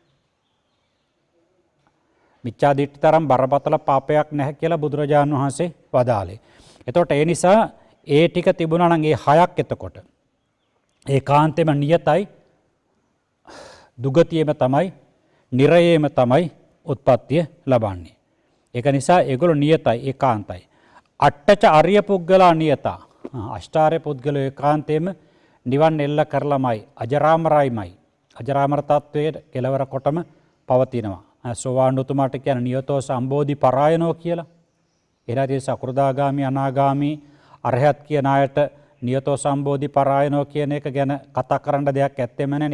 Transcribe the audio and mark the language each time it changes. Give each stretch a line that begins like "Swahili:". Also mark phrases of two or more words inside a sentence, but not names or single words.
Sinhala: මිච්ඡා දිට්ඨි තරම් බරපතල පාපයක් නැහැ කියලා බුදුරජාණන් වහන්සේ වදාළේ. එතකොට ඒ නිසා ඒ ටික තිබුණා නම් ඒ හයක් එතකොට ඒකාන්තෙම නියතයි දුගතියෙම තමයි නිරයේම තමයි උත්පත්තිය ලබන්නේ. ඒක නිසා ඒගොල්ලෝ නියතයි ඒකාන්තයි.
Pali: අට්ඨච අරිය පුද්ගලා නියතා.
Sinhala: අෂ්ටාර්ය පුද්ගලෝ ඒකාන්තයෙම නිවන් එල්ල කරලමයි අජරාමරයිමයි. අජරාමර තත්වයේ කෙලවර කොටම පවතිනවා. සෝවාන් උතුමාට කියන
Pali: නියතෝ සම්බෝධි පරායනෝ
Sinhala: කියලා. එහි සකෘදාගාමි අනාගාමි අරහත් කියන අයට
Pali: නියතෝ සම්බෝධි පරායනෝ
Sinhala: කියන එක ගැන කතා කරන්න දෙයක් ඇත්තෙම නැහැ.